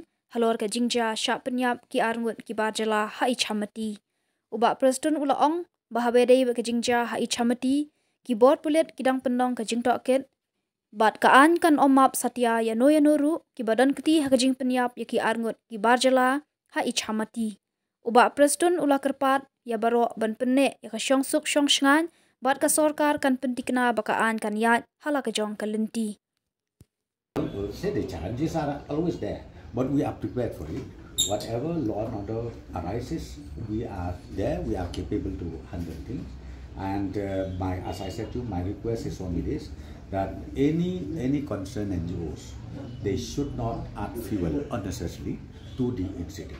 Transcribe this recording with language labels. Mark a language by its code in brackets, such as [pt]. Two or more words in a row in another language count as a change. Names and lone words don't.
[kha] Halor ke Jingjia syak penyap ki arngut ki bar jala ha Ichamati uba Prestone ula ong bahabe day ke Jingjia ha Ichamati ki bot pulet kidang pendong ke jingtok ket bat kaan kan omap satya ya noru ki badan keti ha ke jing penyap ya ki arngut ki bar jala ha Ichamati uba Prestone ula kerpat ya baro ban penne ya ka syong suk syong shngan bat ka sorkar kan pentikna bakaan kan yat hala ka jong kalenti. [en] Say the challenges are always there, but we are prepared for it. Whatever law and order arises, we are there, we are capable to handle things. And as I said to you, my request is only this, that any concerned NGOs, they should not add fuel unnecessarily to the incident.